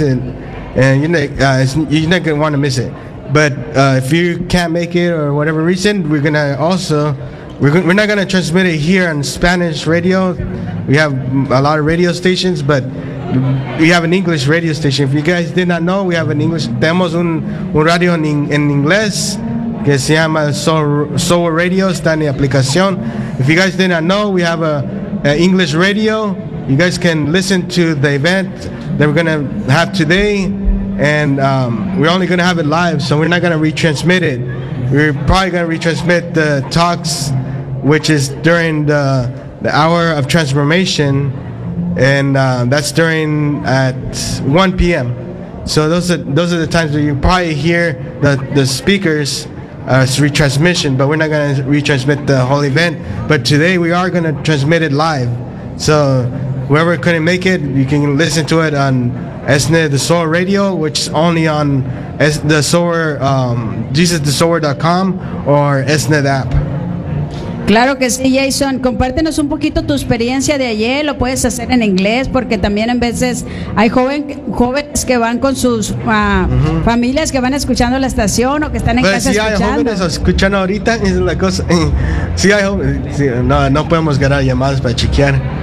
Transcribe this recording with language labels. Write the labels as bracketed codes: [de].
[en] And you're not going to want to miss it. But if you can't make it or whatever reason, we're not going to transmit it here on Spanish radio. We have a lot of radio stations, but we have an English radio station. If you guys did not know, we have an English. [es] Tenemos un radio en inglés que se llama Soul Radio. Está en la aplicación. [en] If you guys did not know, we have an English radio. You guys can listen to the event that we're going to have today. And we're only going to have it live, so we're not going to retransmit it. We're probably going to retransmit the talks, which is during the hour of transformation. And that's during at 1 p.m. So those are the times where you probably hear the speakers retransmission, but we're not going to retransmit the whole event. But today we are going to transmit it live. So whoever couldn't make it, you can listen to it on Esne the Sower Radio, which is only on the Sower, JesusTheSower.com or Esne the app. [es] Claro que sí, Jason. Compártenos un poquito tu experiencia de ayer. Lo puedes hacer en inglés, porque también en veces hay jóvenes que van con sus familias, que van escuchando la estación o que están en casa escuchando. Sí, hay jóvenes escuchando ahorita. Es la cosa. Sí, hay jóvenes. Sí, no podemos ganar llamadas para chequear.